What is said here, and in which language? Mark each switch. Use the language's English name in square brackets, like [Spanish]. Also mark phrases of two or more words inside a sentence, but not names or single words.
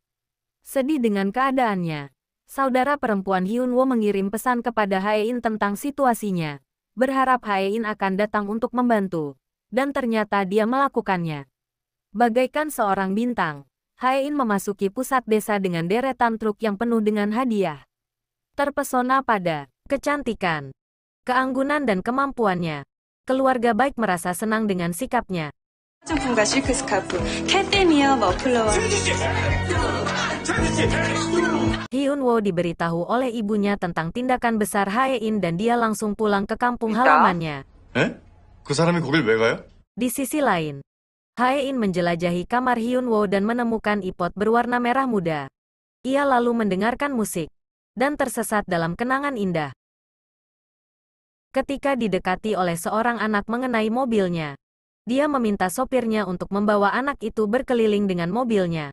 [Indonesian] Sedih dengan keadaannya, saudara perempuan Hyunwoo mengirim pesan kepada Hae-in tentang situasinya, berharap Hae-in akan datang untuk membantu, dan ternyata dia melakukannya. Bagaikan seorang bintang, Hae-in memasuki pusat desa dengan deretan truk yang penuh dengan hadiah. terpesona pada kecantikan, keanggunan dan kemampuannya. Keluarga baik merasa senang dengan sikapnya. [Korean] 화장품과 실크 스카프, 캣데미어 머플러와 [Indonesian] Hyunwoo diberitahu oleh ibunya tentang tindakan besar Hae-in dan dia langsung pulang ke kampung halamannya. [Korean] 에? 그 사람이 거길 왜 가요? [Indonesian] Di sisi lain, Hae-in menjelajahi kamar Hyunwoo dan menemukan iPod berwarna merah muda. Ia lalu mendengarkan musik dan tersesat dalam kenangan indah. Ketika didekati oleh seorang anak mengenai mobilnya, dia meminta sopirnya untuk membawa anak itu berkeliling dengan mobilnya.